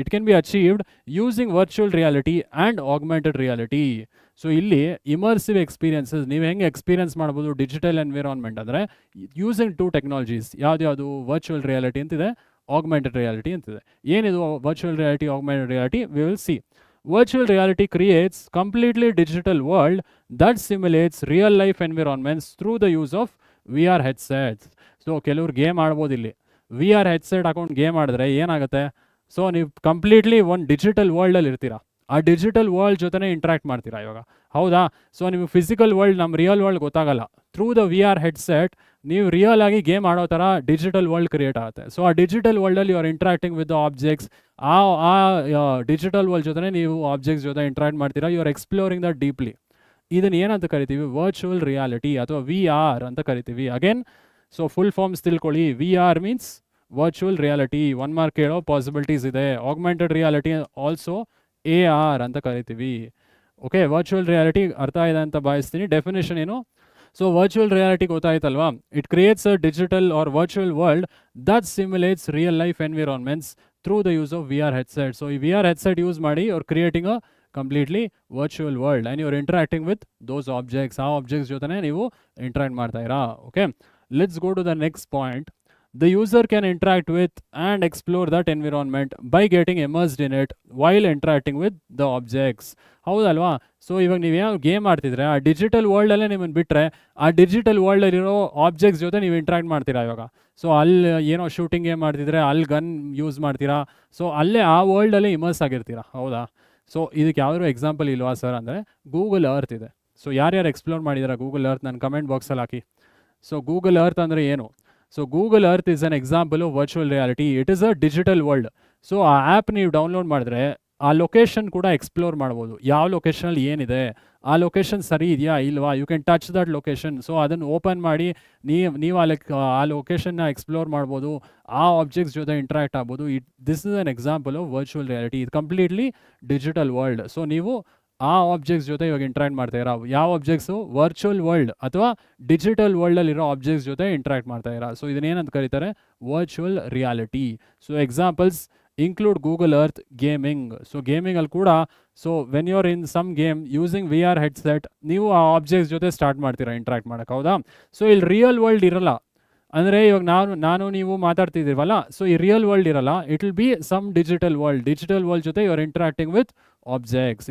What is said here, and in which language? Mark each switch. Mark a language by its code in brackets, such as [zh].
[en] It can be achieved using virtual reality and augmented reality. [kn] So ಇಲ್ಲಿ immersive experiences ನೀವು ಹೆಂಗೆ experience ಮಾಡ್ಬೋದು digital environment ಅಂದರೆ using 2 technologies. ಯಾವ್ದು? ವರ್ಚುವಲ್ ರಿಯಾಲಿಟಿ ಅಂತಿದೆ, ಆಗ್ಮೆಂಟೆಡ್ ರಿಯಾಲಿಟಿ ಅಂತಿದೆ. ಏನಿದು virtual reality, augmented reality? [en] We will see. Virtual reality creates completely digital world that simulates real life environments through the use of VR headsets. [kn] So ಕೆಲವ್ರು game ಆಡ್ಬೋದು. ಇಲ್ಲಿ VR headset ಹಾಕೊಂಡು game ಆಡಿದ್ರೆ ಏನಾಗುತ್ತೆ? So ನೀವು completely ಒಂದು digital ವರ್ಲ್ಡಲ್ಲಿ ಇರ್ತೀರಾ, ಆ ಡಿಜಿಟಲ್ ವರ್ಲ್ಡ್ ಜೊತೆನೇ ಇಂಟ್ರ್ಯಾಕ್ಟ್ ಮಾಡ್ತೀರಾ ಇವಾಗ. ಹೌದಾ? ಸೊ ನಿಮಗೆ ಫಿಸಿಕಲ್ ವರ್ಲ್ಡ್, ನಮ್ಮ ರಿಯಲ್ ವರ್ಲ್ಡ್ ಗೊತ್ತಾಗಲ್ಲ. ಥ್ರೂ ದ VR ಹೆಡ್ಸೆಟ್ ನೀವು ರಿಯಲ್ ಆಗಿ ಗೇಮ್ ಆಡೋ ಥರ ಡಿಜಿಟಲ್ ವರ್ಲ್ಡ್ ಕ್ರಿಯೇಟ್ ಆಗುತ್ತೆ. ಸೊ ಆ digital ವರ್ಲ್ಡಲ್ಲಿ [en] You are interacting with the objects. [kn] ಆ ಡಿಜಿಟಲ್ ವರ್ಲ್ಡ್ ಜೊತೆ ನೀವು ಆಬ್ಜೆಕ್ಟ್ಸ್ ಜೊತೆ ಇಂಟ್ರಾಕ್ಟ್ ಮಾಡ್ತೀರಾ. [en] You are exploring that deeply. [kn] ಇದನ್ನು ಏನಂತ ಕರಿತೀವಿ? ವರ್ಚುವಲ್ ರಿಯಾಲಿಟಿ ಅಥವಾ VR ಅಂತ ಕರಿತೀವಿ. ಅಗೇನ್, ಸೊ ಫುಲ್ ಫಾರ್ಮ್ಸ್ ತಿಳ್ಕೊಳ್ಳಿ. [en] VR means virtual reality. [kn] 1 mark ಕೇಳೋ ಪಾಸಿಬಿಲಿಟೀಸ್ ಇದೆ. ಆಗ್ಮೆಂಟೆಡ್ ರಿಯಾಲಿಟಿ ಆಲ್ಸೋ AR ಅಂತ ಕರಿತೀವಿ. ಓಕೆ, ವರ್ಚುವಲ್ ರಿಯಾಲಿಟಿ ಅರ್ಥ ಇದೆ ಅಂತ ಭಾವಿಸ್ತೀನಿ. ಡೆಫಿನೇಷನ್ ಏನು? So virtual reality ಗೊತ್ತಾಯ್ತಲ್ವಾ? [en] It creates a digital or virtual world that simulates real life environments through the use of VR headset. So ಈ VR headset use ಮಾಡಿ ಅವ್ರು creating a completely virtual world and you're interacting with those objects. [kn] ಆ objects ಜೊತೆ ನೀವು interact ಮಾಡ್ತಾ ಇರಾ. [en] Okay, let's go to the next point. The user can interact with and explore that environment by getting immersed in it while interacting with the objects. [kn] ಹೌದಲ್ವಾ? So ಇವಾಗ ನೀವೇನೋ game ಆಡ್ತಿದ್ರೆ ಆ digital ವರ್ಲ್ಡಲ್ಲೇ ನಿಮ್ಮನ್ನು ಬಿಟ್ಟರೆ ಆ ಡಿಜಿಟಲ್ ವರ್ಲ್ಡಲ್ಲಿರೋ ಆಬ್ಜೆಕ್ಟ್ಸ್ ಜೊತೆ ನೀವು interact ಮಾಡ್ತೀರಾ ಇವಾಗ. ಸೊ ಅಲ್ಲಿ ಏನೋ ಶೂಟಿಂಗ್ ಗೇಮ್ ಮಾಡ್ತಿದ್ರೆ ಅಲ್ಲಿ ಗನ್ ಯೂಸ್ ಮಾಡ್ತೀರಾ. ಸೊ ಅಲ್ಲೇ ಆ ವರ್ಲ್ಡಲ್ಲೇ ಇಮರ್ಸ್ ಆಗಿರ್ತೀರಾ. ಹೌದಾ? ಸೊ ಇದಕ್ಕೆ ಯಾವ್ದಾದ್ರು ಎಕ್ಸಾಂಪಲ್ ಇಲ್ವಾ ಸರ್ ಅಂದರೆ ಗೂಗಲ್ ಅರ್ತ್ ಇದೆ. ಸೊ ಯಾರ್ಯಾರು ಎಕ್ಸ್ಪ್ಲೋರ್ ಮಾಡಿದಾರ ಗೂಗಲ್ ಅರ್ತ್ ನನ್ನ ಕಮೆಂಟ್ ಬಾಕ್ಸಲ್ಲಿ ಹಾಕಿ. ಸೊ ಗೂಗಲ್ ಅರ್ತ್ ಅಂದರೆ ಏನು? [en] So Google Earth is an example of virtual reality. It is a digital world. So [kn] ಆ ಆ್ಯಪ್ ನೀವು ಡೌನ್ಲೋಡ್ ಮಾಡಿದ್ರೆ ಆ ಲೊಕೇಶನ್ ಕೂಡ ಎಕ್ಸ್ಪ್ಲೋರ್ ಮಾಡ್ಬೋದು. ಯಾವ ಲೊಕೇಶನಲ್ಲಿ ಏನಿದೆ, ಆ ಲೊಕೇಶನ್ ಸರಿ ಇದೆಯಾ ಇಲ್ವಾ, [en] You can touch that location. [kn] So ಅದನ್ನು ಓಪನ್ ಮಾಡಿ ನೀವು ಆ ಲೊಕೇಶನ್ನ ಎಕ್ಸ್ಪ್ಲೋರ್ ಮಾಡ್ಬೋದು, ಆ ಆಬ್ಜೆಕ್ಟ್ಸ್ ಜೊತೆ ಇಂಟ್ರಾಕ್ಟ್ ಆಗ್ಬೋದು. [en] This is an example of virtual reality. ಇದು completely digital world. [kn] ಸೊ ನೀವು ಆ ಆಬ್ಜೆಕ್ಟ್ಸ್ ಜೊತೆ ಇವಾಗ ಇಂಟ್ರಾಕ್ಟ್ ಮಾಡ್ತಾ ಇರಾ. ಯಾವ ಆಬ್ಜೆಕ್ಟ್ಸು? ವರ್ಚುವಲ್ ವರ್ಲ್ಡ್ ಅಥವಾ ಡಿಜಿಟಲ್ ವರ್ಲ್ಡಲ್ಲಿರೋ ಆಬ್ಜೆಕ್ಟ್ಸ್ ಜೊತೆ ಇಂಟ್ರಾಕ್ಟ್ ಮಾಡ್ತಾ ಇರಾ. ಸೊ ಇದನ್ನೇನಂತ ಕರೀತಾರೆ? Virtual reality. [en] So examples include Google Earth, gaming. [kn] So gaming ಅಲ್ಲಿ ಕೂಡ, [en] so when you are in some game using VR headset, [kn] ನೀವು ಆ ಆಬ್ಜೆಕ್ಟ್ಸ್ ಜೊತೆ ಸ್ಟಾರ್ಟ್ ಮಾಡ್ತೀರಾ ಇಂಟ್ರಾಕ್ಟ್ ಮಾಡೋಕ್ಕೆ, ಹೌದಾ? ಸೊ ಇಲ್ಲಿ ರಿಯಲ್ ವರ್ಲ್ಡ್ ಇರಲ್ಲ. ಅಂದರೆ ಇವಾಗ ನಾನು ನೀವು ಮಾತಾಡ್ತಿದ್ದೀವಲ್ಲ, ಸೊ ಈ ರಿಯಲ್ ವರ್ಲ್ಡ್ ಇರಲ್ಲ. [en] It will be some digital world ಜೊತೆ you are interacting with objects.